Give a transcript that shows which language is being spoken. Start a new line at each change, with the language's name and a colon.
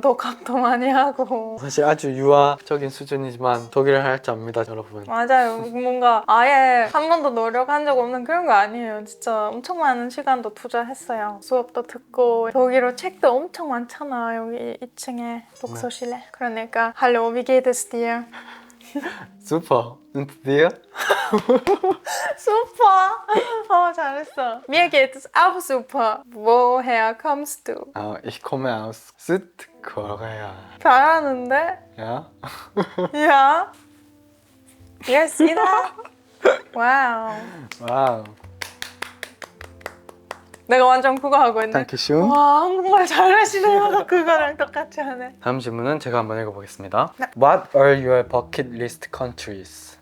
Korean: 독학도 많이 하고. 사실 아주 유아적인 수준이지만 독일을 할 줄 압니다, 여러분. 맞아요. 뭔가 아예 한 번도 노력한 적 없는 그런 거 아니에요. 진짜 엄청 많은 시간도 투자했어요. 수업도 듣고 독일어 책도 엄청 많잖아. 여기 2층에 독서실에. 그러니까
German: Hallo, wie geht es dir? Super. Und dir? super!
Korean: 잘했어.
German: Mir geht es auch super. Woher kommst du? Ich komme aus Südkorea.
Korean: 잘하는데?
German: Ja? Ja.
English: You guys see that? 와우.
Korean: 와우. 내가 완전 그거 하고 있네.
German: Dankeschön.
Korean: 와, 한국말 잘하시네요. 그거랑 똑같이 하네. 다음 질문은 제가 한번 읽어보겠습니다. 네.
English: What are your bucket list countries?